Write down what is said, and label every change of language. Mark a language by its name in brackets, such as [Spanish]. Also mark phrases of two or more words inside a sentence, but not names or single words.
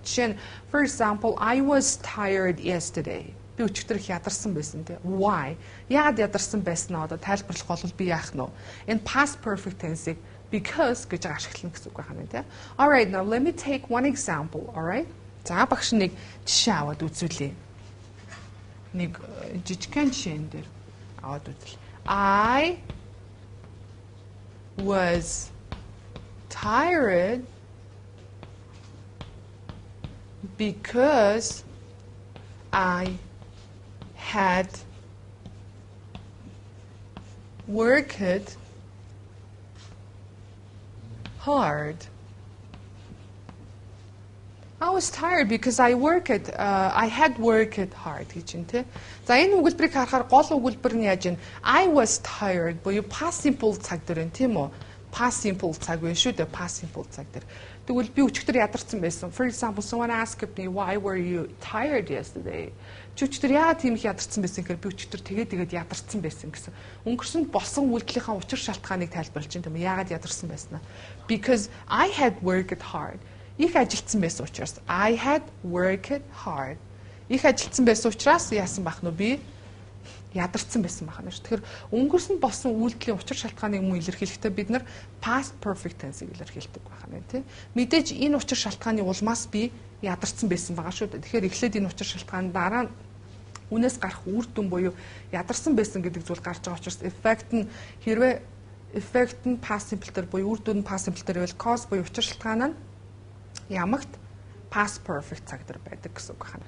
[Mongolian] Жишээ нь [English] for example I was tired yesterday. [Mongolian] Би өчигдөр их ядарсан байсан тий. [English] Why? [Mongolian] Яагаад ядарсан байснаа одоо тайлбарлах бол би яах нь вэ? Энэ [English] past perfect tense- [Mongolian] ийг because гэж ашиглана гэсэн үг байна тий. [English] All right, now let me take one example, all right? [Mongolian] За багш нэг жишээ аваад үзүүлье. Нэг жижигхэн жишээн дээр аваад үзвэл [English] I was tired because I had worked hard. I was tired because I had worked hard [Mongolian] гэж юм те. За энэ өгүүлбэрийг харахаар гол өгүүлбэр нь яаж вэ? [English] I was tired [Mongolian] буюу [English] past simple [Mongolian] цаг дээр байна тийм үү? [English] Past simple [Mongolian] цаг байна шүү дээ. [English] Past simple [Mongolian] цаг дээр. Тэгвэл би өчигдөр ядарсан байсан. [English] For example, someone asked me why were you tired yesterday? [Mongolian] Өчигдөр яагаад тийм их ядарсан байсан гэхээр би өчигдөр тэгээд ядарсан байсан гэсэн. Өнгөрсөнд болсон үйлдэлийнхаа учир шалтгааныг тайлбарлаж байна тийм үү? Яагаад ядарсан байснаа? [English] Because I had worked hard. [Mongolian] Их ажилтсан байсан учраас [English] I had worked hard. [Mongolian] Их ажилтсан байсан учраас яасан бах нь би ядарсан байсан байна шүү. Тэгэхээр өнгөрсөн болсон үйлдэлийн учир шалтгааныг мөн илэрхийлэхдээ бид нар [English] past perfect tense- [Mongolian] ийг илэрхийлдэг байна тийм. Мэдээж энэ учир шалтгааны улмаас би ядарсан байсан байгаа шүү. Тэгэхээр эхлээд энэ учир шалтгаан дараа нь үнээс гарах үр дүн буюу ядарсан байсан гэдэг зүйл гарч байгаа учраас effect нь хэрвээ effect нь [English] past simple [Mongolian] төр буюу үр дүн [English] past simple [Mongolian] төр байвал cause буюу учир шалтгаан нь ямагт [English] past perfect [Mongolian] цаг дээр байдаг гэсэн үг байна.